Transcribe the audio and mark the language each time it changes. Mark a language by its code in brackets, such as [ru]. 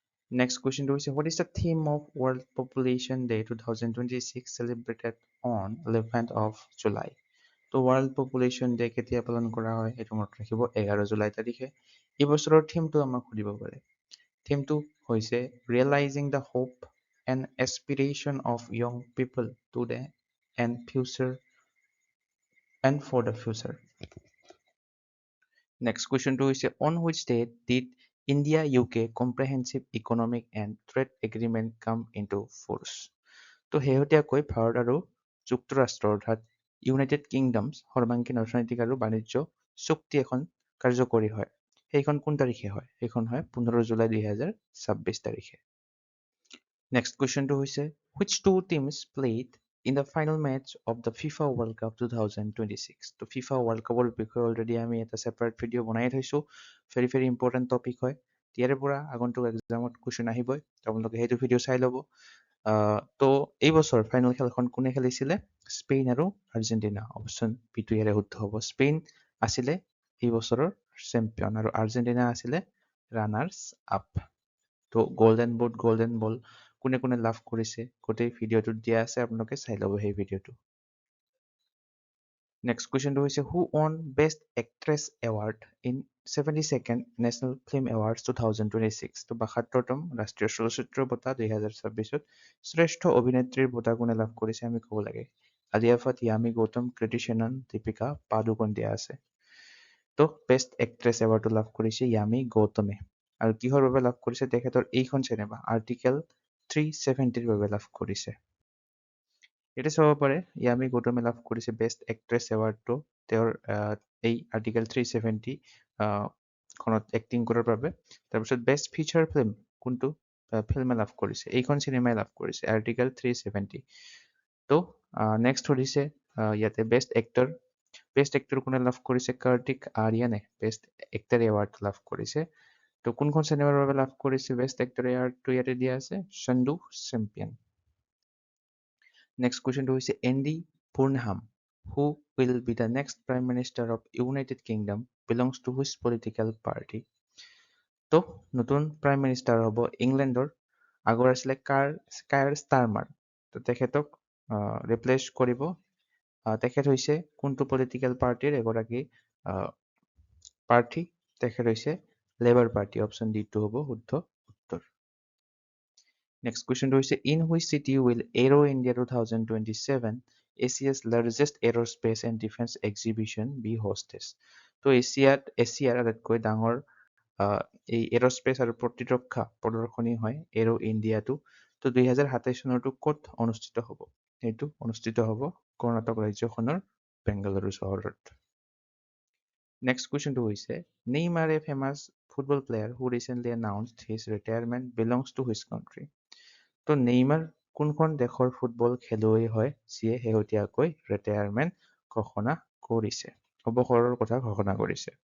[as] Next কুৱেশ্যনটো হৈছে [en] what is the theme of world population day 2026 celebrated on 11th of July [as] তো world population day কেতিয়া পালন কৰা হয় সেইটো মনত ৰাখিব 11 জুলাই তাৰিখে এই বছৰৰ থিমটো আমাক সুধিব পাৰে থিমটো হৈছে [en] Realising the hope and aspiration of young people today and future and for the future. Next question to is on which date did India UK Comprehensive Economic and Trade Agreement come into force? [as] তো শেহতীয়াকৈ ভাৰত আৰু যুক্তৰাষ্ট্ৰ অৰ্থাৎ United kingdoms সৰ্বাংগীন অৰ্থনৈতিক আৰু বাণিজ্য চুক্তি এখন কাৰ্যকৰী হয়। সেইখন কোন তাৰিখে হয়? সেইখন হয় 15 জুলাই 2026 তাৰিখে। [en] Next question to is which two teams played in the final match of the FIFA World Cup 2026? [as] তো FIFA World Cup বিষয়ে already আমি এটা [en] separate video [as] বনাই থৈছো। [en] very important topic [as] হয়। ইয়াৰে পৰা আগন্তুক এক্সামত question আহিবই। আপোনালোকে সেইটো ভিডিঅ' চাই ল'ব। তো এই বছৰ ফাইনেল খেলখন কোনে খেলিছিলে? স্পেইন আৰু আৰ্জেণ্টিনা। অপশ্যন বিটো ইয়াৰে শুদ্ধ হ'ব। স্পেইন আছিলে এই বছৰৰ চেম্পিয়ন আৰু আৰ্জেণ্টিনা আছিলে ৰানাৰ্ছ আপ। তো গোল্ডেন বুট, গোল্ডেন বল কোনে কোনে লাভ কৰিছে গোটেই ভিডিঅ'টোত দিয়া আছে, আপোনালোকে চাই ল'ব সেই ভিডিঅ'টো। নেক্সট কুৱেশ্যনটো হৈছে [en] Who won best actress award in 72nd national film awards 2026? [as] তো 72তম ৰাষ্ট্ৰীয় চলচ্চিত্ৰ বঁটা 2026ত শ্ৰেষ্ঠ অভিনেত্ৰীৰ বঁটা কোনে লাভ কৰিছে আমি ক'ব লাগে। আলিয়া ভাট, য়ামি গৌতম, কৃতি শ্বেনন, দীপিকা পাডুকন দিয়া আছে। তো বেষ্ট এক্ট্ৰেছ এৱাৰ্ডটো লাভ কৰিছে য়ামি গৌতমে। আৰু কিহৰ বাবে লাভ কৰিছে? তেখেতৰ এইখন চিনেমা আৰ্টিকেল 370ৰ বাবে লাভ কৰিছে। এটা চাব পাৰে য়ামি গৌতমে লাভ কৰিছে বেষ্ট এক্ট্ৰেছ এৱাৰ্ডটো তেওঁৰ এই আৰ্টিকেল 370 খনত এক্টিং কৰাৰ বাবে। তাৰপিছত বেষ্ট ফিচাৰ ফিল্ম কোনটো ফিল্মে লাভ কৰিছে? এইখন চিনেমাই লাভ কৰিছে আৰ্টিকেল 370। তো নেক্সট সুধিছে ইয়াতে বেষ্ট এক্টৰ। বেষ্ট এক্টৰ কোনে লাভ কৰিছে? কাৰ্তিক আৰিয়ানে বেষ্ট এক্টৰ এৱাৰ্ড লাভ কৰিছে। তো কোনখন চিনেমাৰ বাবে লাভ কৰিছে বেষ্ট এক্টৰ এৱাৰ্ডটো ইয়াতে দিয়া আছে Chandu champion. [en] Next question to is Andy Burnham, who will be the next Prime Minister of United Kingdom, belongs to which political party? [as] তো নতুন প্ৰাইম মিনিষ্টাৰ হ'ব ইংলেণ্ডৰ। আগৰ আছিলে কায়াৰ ষ্টাৰমাৰ। তো তেখেতক ৰিপ্লেচ কৰিব। তেখেত হৈছে কোনটো পলিটিকেল পাৰ্টিৰ এগৰাকী প্ৰাৰ্থী? তেখেত হৈছে লেবাৰ পাৰ্টি। অপশ্যন ডিটো হ'ব শুদ্ধ উত্তৰ। [en] Next question to is in which city will Aero India 2027, Asia's largest aerospace and defense exhibition, be hosted? [as] তো এছিয়াৰ আটাইতকৈ ডাঙৰ এই এৰস্পেচ আৰু প্ৰতিৰক্ষা প্ৰদৰ্শনী হয় এৰো ইণ্ডিয়াটো। তো 2027 চনৰটো ক'ত অনুষ্ঠিত হ'ব? এইটো অনুষ্ঠিত হ'ব কৰ্ণাটক ৰাজ্যখনৰ বেংগালুৰু চহৰত। নেক্সট কুৱেশ্যনটো হৈছে [en] Neymar, a famous football player who recently announced his retirement, belongs to which country? [as] তো নেইমাৰ কোনখন দেশৰ ফুটবল খেলুৱৈ হয় যিয়ে শেহতীয়াকৈ ৰিটায়াৰমেণ্ট ঘোষণা কৰিছে, অৱসৰৰ কথা ঘোষণা কৰিছে?